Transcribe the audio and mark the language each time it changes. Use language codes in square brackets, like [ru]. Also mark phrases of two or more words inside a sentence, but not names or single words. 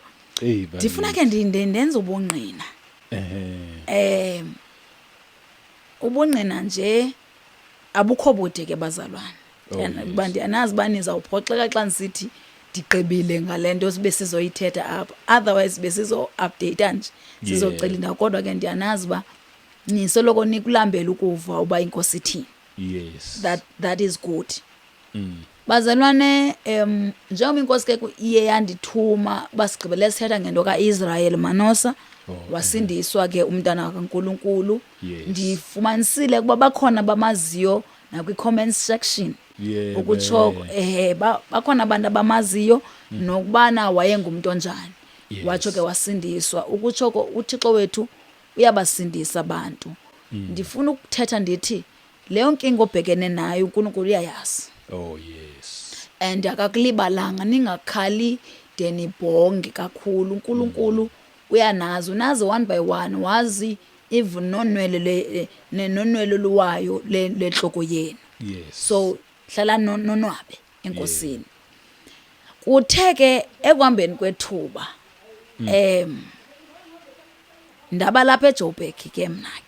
[xh] Ndifuna ke ndenze ubungqina. Ubungqina nje abukho bude ke bazalwane. Kuba ndiyanazi bani zawuphoxeka xa nisithi digqibile ngalento sibe sizoyithetha apha. Otherwise besizo update nje sizocela indawo, kodwa ke ndiyanazi ba nisoloko nikulambela ukuva uba inkosi ithini. [en] yes That is good. [xh] Bazalwane, njengoba inkosi ke iye yandithuma basigqibele sithetha ngento kaIsrael Manosa, wasindiswa ke umntana kaNkulunkulu. [en] Yes. [xh] Ndifumanisile ukuba bakhona bamaziyo nakwi-comment section. [en] Yeah, [xh] Ukutsho bakhona abantu abamaziyo nokubana wayengumuntu onjani. [en] Yes. [xh] Watsho ke wasindiswa. Ukutsho uThixo wethu uyabasindisa abantu. Ndifuna ukuthetha ndithi leyo nkinga obhekene nayo uNkulunkulu uyayazi. [en] oh yes [xh] And akakulibalanga, ningakhali de nibhonge kakhulu. uNkulunkulu uyanazi, unazi [en] one by one, [xh] wazi even nonwele nonwele luwayo lenhloko yenu. [en] yes [xh] So hlala nonwabe enkosini. Kuthe ke ekuhambeni kwethuba ndaba lapha eJoburg ke mna ke.